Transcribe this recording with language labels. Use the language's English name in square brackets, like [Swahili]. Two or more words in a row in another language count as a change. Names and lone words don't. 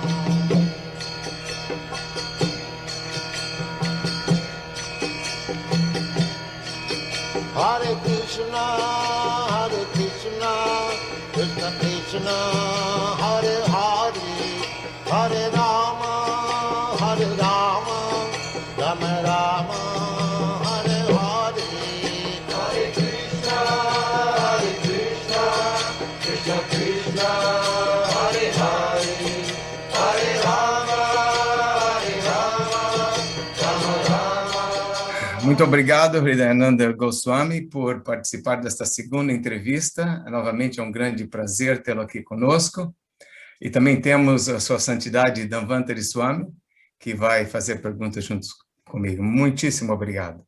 [Sanskrit] Hare Krishna, Krishna Krishna, Hare Hare, Hare Rama, Rama Rama, Hare Hare. Hare Krishna, Krishna Krishna, Hare Hare, Hare Rama, Rama Rama. [Portuguese] Muito obrigado, Hridayananda Goswami, por participar desta segunda entrevista. Novamente é um grande prazer tê-lo aqui conosco. E também temos a Sua Santidade Dhanvantari Swami, que vai fazer perguntas juntos comigo. Muitíssimo obrigado.